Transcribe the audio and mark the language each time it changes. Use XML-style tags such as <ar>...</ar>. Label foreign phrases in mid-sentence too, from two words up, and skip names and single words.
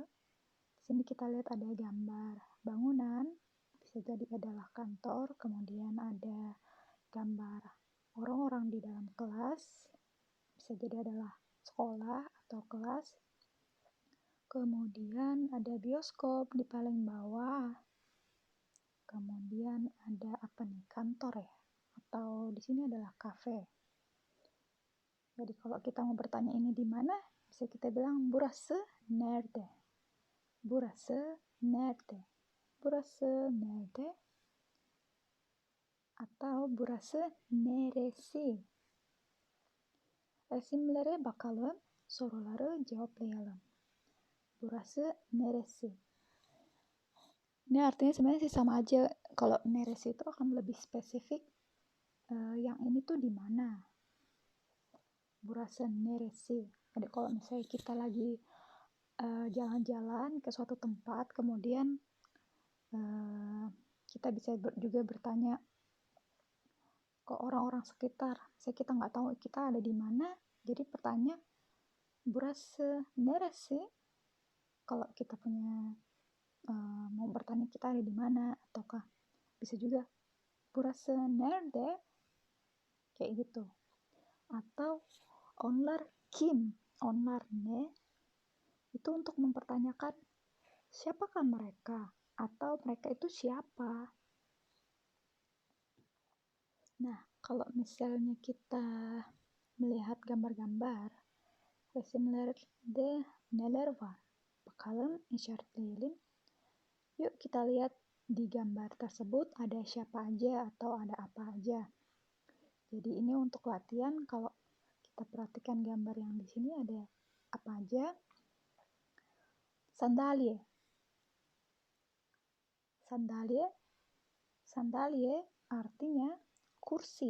<id>Di sini kita lihat ada gambar bangunan, bisa jadi adalah kantor, kemudian ada gambar orang-orang di dalam kelas, bisa jadi adalah sekolah atau kelas. Kemudian ada bioskop di paling bawah. Kemudian ada kantor ya, atau di sini adalah kafe. Jadi kalau kita mau bertanya ini di mana, bisa kita bilang</id> <tr>burası nerede? Burası nerede? Burası nerede? Atau burası neresi? Resimlere bakalım, soruları cevaplayalım. Burası neresi?</tr> <id>Ini artinya sebenarnya sih sama aja. Kalau neresi itu akan lebih spesifik. Yang ini tuh di mana?</id> <tr>Burası neresi?</tr> <id>Jadi kalau misalnya kita lagi jalan-jalan ke suatu tempat, kemudian kita bisa juga bertanya ke orang-orang sekitar. Misalnya kita nggak tahu kita ada di mana, jadi pertanyaan</id> <tr>burası neresi?</tr> <id>Kalau kita punya mau bertanya kita ada di mana, ataukah bisa juga</id> <tr>burası nerede?</tr> <id>Kayak gitu. Atau</id> <tr>onlar kim? Onlar ne?</tr> <id>Itu untuk mempertanyakan siapakah mereka? Atau mereka itu siapa? Nah, kalau misalnya kita melihat gambar-gambar,</id> <tr>resimlerde neler var? Bakalım işaretleyelim.</tr> <id>Yuk kita lihat di gambar tersebut ada siapa aja atau ada apa aja. Jadi ini untuk latihan kalau Kita perhatikan gambar yang di sini ada apa aja.</id> <tr>Sandalie.</tr> <id>Sandalie artinya kursi.</id>